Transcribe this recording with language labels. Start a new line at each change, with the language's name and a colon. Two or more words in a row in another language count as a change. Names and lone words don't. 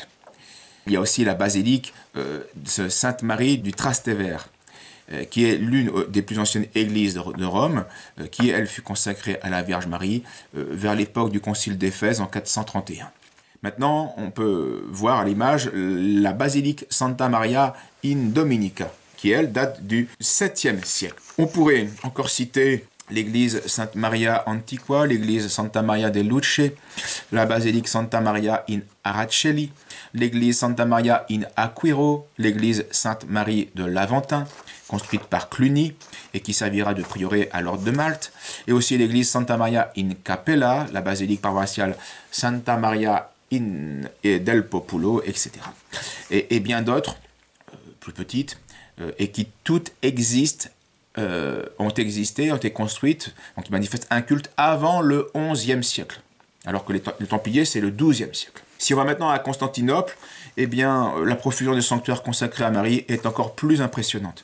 French: Il y a aussi la basilique de Sainte-Marie du Trastevere, qui est l'une des plus anciennes églises de Rome, qui, elle, fut consacrée à la Vierge Marie vers l'époque du Concile d'Éphèse en 431. Maintenant, on peut voir à l'image la basilique Santa Maria in Dominica, qui, elle, date du 7e siècle. On pourrait encore citer l'église Santa Maria Antiqua, l'église Santa Maria de Luce, la basilique Santa Maria in Araceli, l'église Santa Maria in Aquiro, l'église Sainte Marie de l'Aventin, construite par Cluny et qui servira de prieuré à l'ordre de Malte, et aussi l'église Santa Maria in Capella, la basilique paroissiale Santa Maria del Populo, etc. Et bien d'autres, plus petites, et qui toutes existent, ont été construites, donc qui manifestent un culte avant le XIe siècle, alors que les Templiers, c'est le XIIe siècle. Si on va maintenant à Constantinople, eh bien, la profusion des sanctuaires consacrés à Marie est encore plus impressionnante.